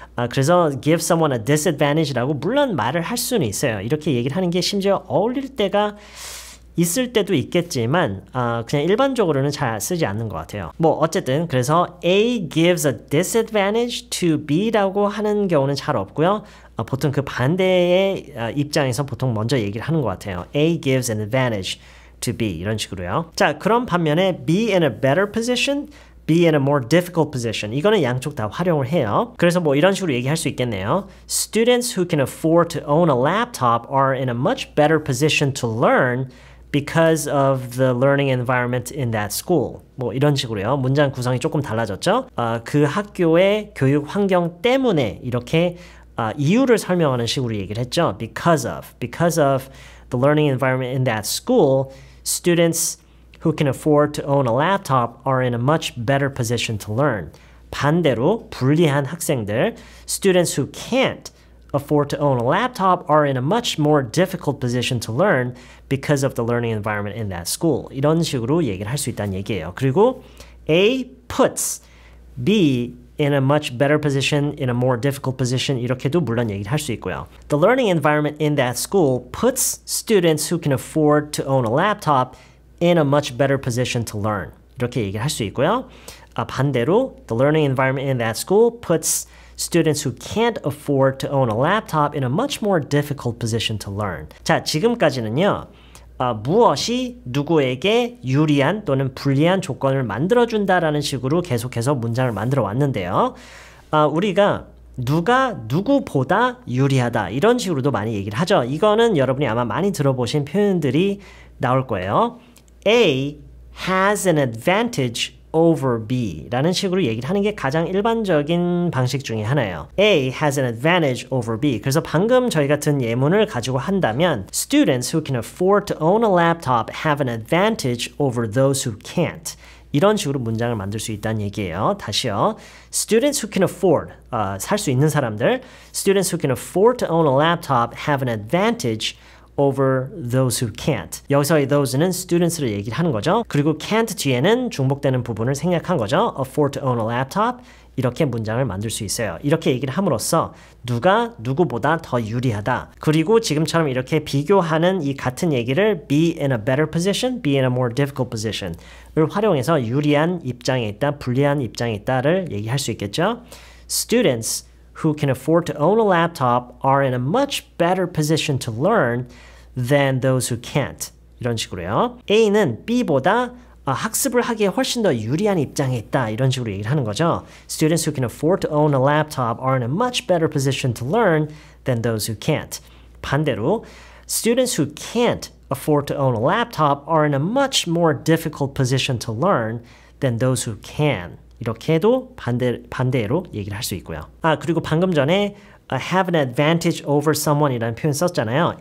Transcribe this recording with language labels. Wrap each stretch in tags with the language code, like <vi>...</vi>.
<ko>그래서</ko> <en>give someone a disadvantage</en> <ko>라고 물론 말을 할 수는 있어요. 이렇게 얘기를 하는 게 심지어 어울릴 때가 있을 때도 있겠지만 그냥 일반적으로는 잘 쓰지 않는 것 같아요. 뭐 어쨌든 그래서</ko> <en>A gives a disadvantage to B</en> <ko>라고 하는 경우는 잘 없고요. 보통 그 반대의 입장에서 보통 먼저 얘기를 하는 것 같아요.</ko> <en>A gives an advantage to B</en> <ko>이런 식으로요. 자, 그럼 반면에</ko> <en>be in a better position, be in a more difficult position.</en> <ko>이거는 양쪽 다 활용을 해요. 그래서 뭐 이런 식으로 얘기할 수 있겠네요.</ko> <en>Students who can afford to own a laptop are in a much better position to learn because of the learning environment in that school.</en> <ko>뭐 이런 식으로요. 문장 구성이 조금 달라졌죠? 그 학교의 교육 환경 때문에 이렇게 이유를 설명하는 식으로 얘기를 했죠.</ko> <en>Because of the learning environment in that school, students who can afford to own a laptop are in a much better position to learn.</en> <ko>반대로 불리한 학생들,</ko> <en>students who can't afford to own a laptop are in a much more difficult position to learn because of the learning environment in that school.</en> <ko>이런 식으로 얘기를 할 수 있다는 얘기예요.</ko> <en>그리고 A puts B in a much better position, in a more difficult position</en> <ko>이렇게도 물론 얘기를 할 수 있고요.</ko> <en>The learning environment in that school puts students who can afford to own a laptop in a much better position to learn.</en> <ko>이렇게 얘기를 할 수 있고요. 반대로</ko> <en>the learning environment in that school puts students who can't afford to own a laptop in a much more difficult position to learn.</en> <ko>자, 지금까지는요. 무엇이 누구에게 유리한 또는 불리한 조건을 만들어준다라는 식으로 계속해서 문장을 만들어 왔는데요. 우리가 누가 누구보다 유리하다 이런 식으로도 많이 얘기를 하죠. 이거는 여러분이 아마 많이 들어보신 표현들이 나올 거예요.</ko> <en>A has an advantage over B</en> <ko>라는 식으로 얘기를 하는 게 가장 일반적인 방식 중에 하나예요.</ko> <en>A has an advantage over B.</en> <ko>그래서 방금 저희 같은 예문을 가지고 한다면</ko> <en>Students who can afford to own a laptop have an advantage over those who can't.</en> <ko>이런 식으로 문장을 만들 수 있다는 얘기예요. 다시요.</ko> <en>Students who can afford,</en> <ko>살 수 있는 사람들</ko> <en>Students who can afford to own a laptop have an advantage over those who can't.</en> <ko>여기서의 those는 students를 얘기를 하는 거죠. 그리고 can't 뒤에는 중복되는 부분을 생략한 거죠.</ko> <en>afford to own a laptop.</en> <ko>이렇게 문장을 만들 수 있어요. 이렇게 얘기를 함으로써 누가 누구보다 더 유리하다. 그리고 지금처럼 이렇게 비교하는 이 같은 얘기를</ko> <en>be in a better position, be in a more difficult position</en> <ko>을 활용해서 유리한 입장에 있다, 불리한 입장에 있다를 얘기할 수 있겠죠.</ko> <en>Students who can afford to own a laptop are in a much better position to learn than those who can't.</en> <ko>이런 식으로요. A는 B보다 학습을 하기에 훨씬 더 유리한 입장에 있다. 이런 식으로 얘기를 하는 거죠.</ko> <en>Students who can afford to own a laptop are in a much better position to learn than those who can't.</en> <ko>반대로</ko> <en>Students who can't afford to own a laptop are in a much more difficult position to learn than those who can.</en> <ko>이렇게도 반대로 얘기를 할 수 있고요. 그리고 방금 전에</ko> <en>have an advantage over someone</en> <ko>이라는 표현 썼잖아요.</ko>